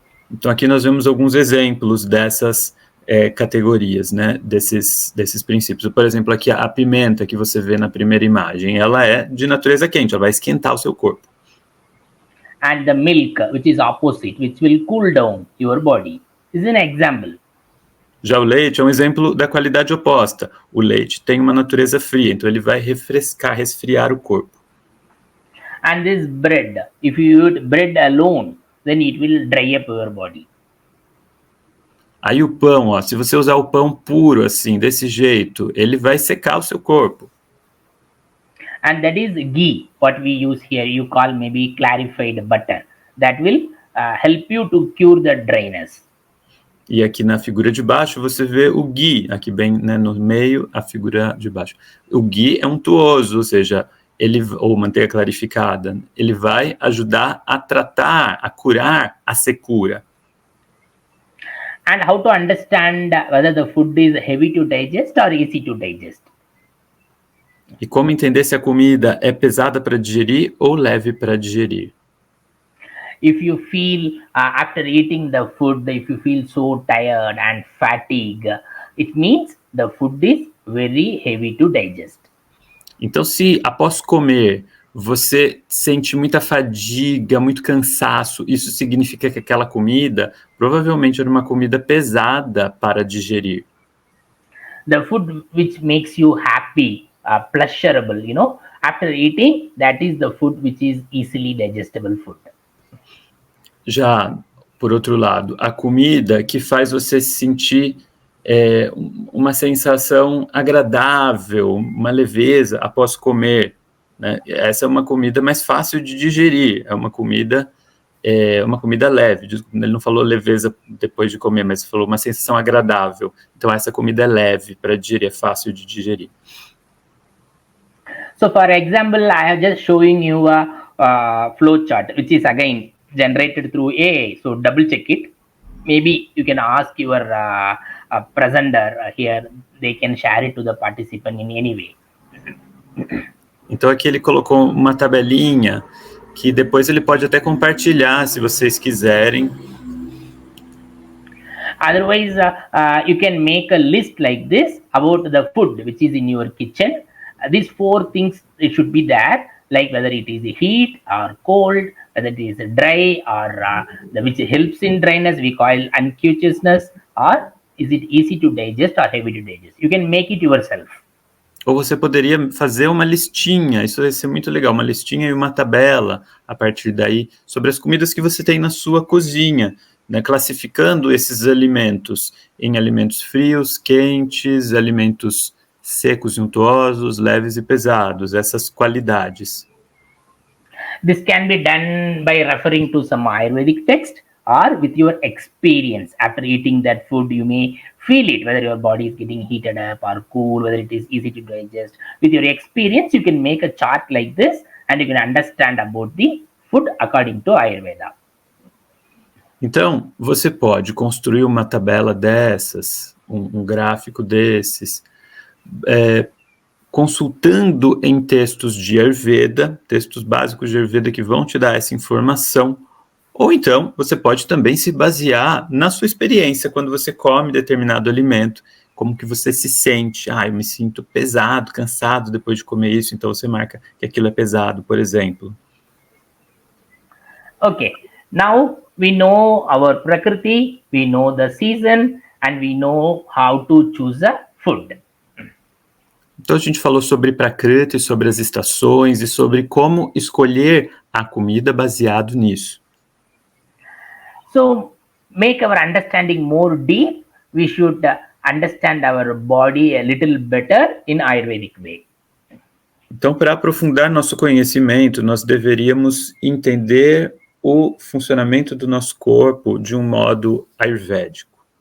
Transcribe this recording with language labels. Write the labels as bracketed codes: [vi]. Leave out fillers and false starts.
[pt] Então aqui nós vemos alguns exemplos dessas categorias, né, desses princípios. Por exemplo, aqui a pimenta que você vê na primeira imagem, ela é de natureza quente, ela vai esquentar o seu corpo. [en] And the milk, which is opposite, which will cool down your body, is an example. [pt] Já o leite é um exemplo da qualidade oposta. O leite tem uma natureza fria, então ele vai resfriar o corpo. [en] And this bread, if you eat bread alone, then it will dry up your body. [pt] Aí o pão, se você usar o pão puro assim, desse jeito, ele vai secar o seu corpo. [en] And that is ghee, what we use here, you call maybe clarified butter. That will help you to cure the dryness. [pt] E aqui na figura de baixo você vê o ghee, aqui bem, né, no meio, a figura de baixo. O ghee é untuoso, ou seja, ou manteiga clarificada, ele vai ajudar a tratar, a curar a secura. [en] And how to understand whether the food is heavy to digest or easy to digest? [pt] E como entender se a comida é pesada para digerir ou leve para digerir? [en] If you feel, after eating the food, if you feel so tired and fatigue, it means the food is very heavy to digest. [pt] Então, se após comer você sente muita fadiga, muito cansaço, isso significa que aquela comida provavelmente era uma comida pesada para digerir. [en] The food which makes you happy, pleasurable, after eating, that is the food which is easily digestible food. [pt] Já, por outro lado, a comida que faz você se sentir uma sensação agradável, uma leveza após comer, né? Essa é uma comida mais fácil de digerir, é uma comida leve. Ele não falou leveza depois de comer, mas falou uma sensação agradável. Então essa comida é leve para digerir, é fácil de digerir. [en] So for example, I have just showing you a flow chart, which is again generated through AI. So double check it. Maybe you can ask your presenter here. They can share it to the participant in any way. [pt] Então aqui ele colocou uma tabelinha que depois ele pode até compartilhar, se vocês quiserem. [en] Otherwise, you can make a list like this about the food which is in your kitchen. These 4 things, it should be there, like whether it is heat or cold, whether it is dry or which helps in dryness, we call unctuousness, or is it easy to digest or heavy to digest. You can make it yourself. [pt] Ou você poderia fazer uma listinha, isso vai ser muito legal, uma listinha e uma tabela, a partir daí, sobre as comidas que você tem na sua cozinha, né, classificando esses alimentos em alimentos frios, quentes, alimentos secos e untuosos, leves e pesados, essas qualidades. [en] This can be done by referring to some Ayurvedic text or with your experience. After eating that food, you may feel it, whether your body is getting heated up or cool, whether it is easy to digest. With your experience, you can make a chart like this and you can understand about the food according to Ayurveda. [pt] Então, você pode construir uma tabela dessas, um gráfico desses, consultando em textos de Ayurveda, textos básicos de Ayurveda que vão te dar essa informação, ou então você pode também se basear na sua experiência, quando você come determinado alimento, como que você se sente. Eu me sinto pesado, cansado depois de comer isso, então você marca que aquilo é pesado, por exemplo. [en] Okay, now we know our Prakriti, we know the season, and we know how to choose a food. [pt] Então a gente falou sobre Prakriti, sobre as estações e sobre como escolher a comida baseado nisso. [en] So, make our understanding more deep, we should understand our body a little better in Ayurvedic way. [pt] Então, para aprofundar nosso conhecimento, nós deveríamos entender o funcionamento do nosso corpo de um modo ayurvédico.